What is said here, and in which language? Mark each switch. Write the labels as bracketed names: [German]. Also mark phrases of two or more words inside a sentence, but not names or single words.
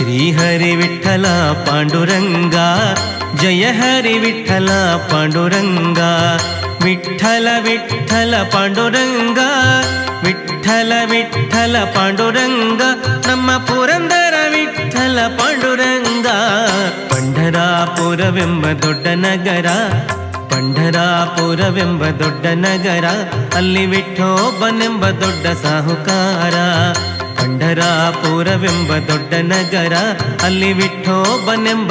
[Marathi] श्रीहरि विठ्ठल पांडुरंगा जय हरि विठ्ठल पांडुरंगा विठ्ठल विठ्ठल पांडुरंगा विठ्ठल विठ्ठल पांडुरंगा [Kannada] ನಮ್ಮ ಪುರಂದರ ವಿಠ್ಠಲ ಪಾಂಡುರಂಗ ಪಂಢರಾಪುರವೆಂಬ ದೊಡ್ಡ ನಗರ ಪಂಢರಾಪುರವೆಂಬ ದೊಡ್ಡ ನಗರ ಅಲ್ಲಿ ವಿಠೋಬನೆಂಬ ದೊಡ್ಡ ಸಾಹುಕಾರ ಪಂಢರಾಪುರವೆಂಬ ದೊಡ್ಡ ನಗರ ಅಲ್ಲಿ ವಿಠೋಬನೆಂಬ